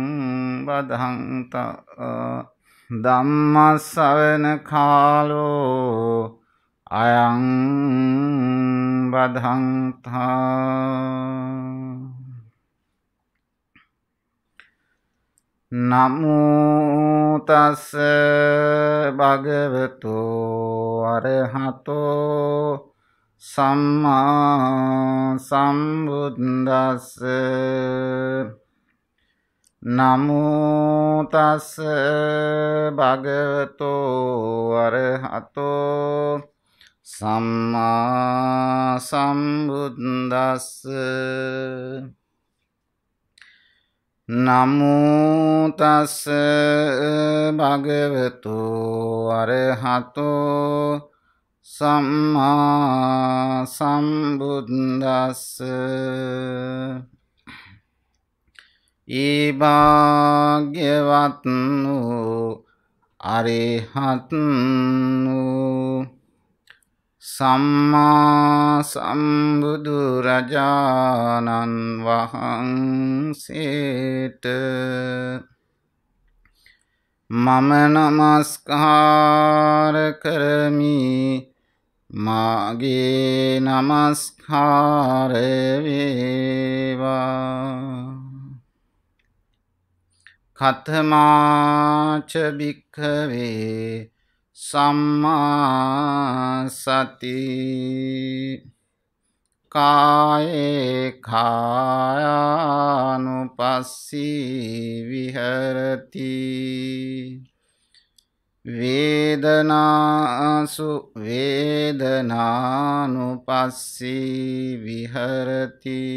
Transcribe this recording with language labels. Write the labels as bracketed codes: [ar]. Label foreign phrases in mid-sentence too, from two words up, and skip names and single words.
[pi] බදන්තා ධම්ම ශ්‍රවණ කාලෝ අයං බදන්තා නමෝ තස් භගවතු අරහතෝ සම්මා සම්බුද්දස්ස නමෝ තස් භගවතු අරහතෝ සම්මා සම්බුද්දස්ස නමෝ තස් භගවතු අරහතෝ සම්මා සම්බුද්දස්ස [si] ඒ භාග්‍යවත් වූ අරහත් වූ සම්මා සම්බුදු රජාණන් වහන්සේට මම නමස්කාර කරමි මාගේ නමස්කාර වේවා [pi] කතමාච භික්ඛවේ සම්මා සති කායේ කායානුපස්සී විහෙරති වේදනාසු වේදනානුපස්සී විහරති